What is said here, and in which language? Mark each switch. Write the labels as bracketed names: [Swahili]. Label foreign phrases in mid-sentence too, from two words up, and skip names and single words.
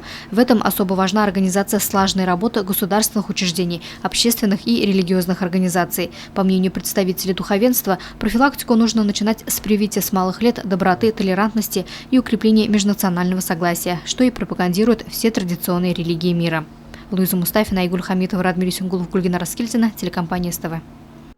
[Russian] В этом особо важна организация слаженной работы государственных учреждений, общественных и религиозных организаций. По мнению представителей духовенства, профилактику нужно начинать с привития с малых лет доброты, толерантности и укрепления межнационального согласия, что и пропагандируют все традиционные религии мира. Луиза Мустафина, Айгуль Хамитова, Радмир Исюнгулов, Гульгина Раскильдина, телекомпания СТВ.